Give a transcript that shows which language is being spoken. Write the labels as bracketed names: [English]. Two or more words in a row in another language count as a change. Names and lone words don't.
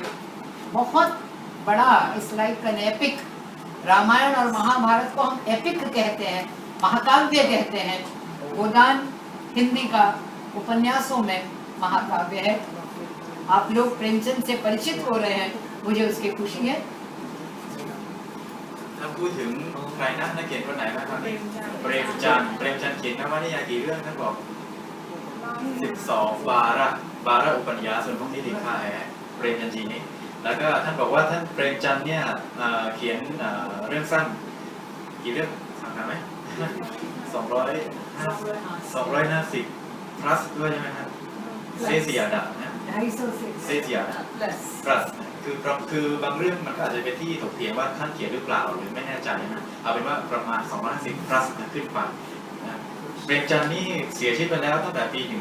[Hindi] बहुत बड़ा, [English] is like an epic. [Hindi] रामायण और महाभारत को हम एपिक कहते हैं, महाकाव्य कहते हैं। गोदान हिंदी का उपन्यासों में महाकाव्य है। आप लोग प्रेमचंद से परिचित हो रहे हैं, मुझे उसकी खुशी है। [Thai] ถ้าพูดถึงใครนะนักเขียนคนไหนบ้างครับเปรมจันทร์เขียนนวนิยายกี่เรื่องท่านบอก12 12 อุปนิยายส่วนพวกนี้ลิ [Hindi] खा है प्रेमचंद जी ने [Thai] แล้วก็ท่านบอกว่าท่านเปรมจันทร์เนี่ยเขียนเรื่องสั้นกี่เรื่องสังหารไหม 250 plus ด้วยใช่ไหมครับเซซิยาดะนะเซซิยาดะ plus คือบางเรื่องมันก็อาจจะเป็นที่ถกเถียงว่าท่านเขียนหรือเปล่าหรือไม่แน่ใจนะเอาเป็นว่าประมาณ250 plus ขึ้นไปนะเปรมจันทร์นี่เสียชีวิตไปแล้วตั้งแต่ปี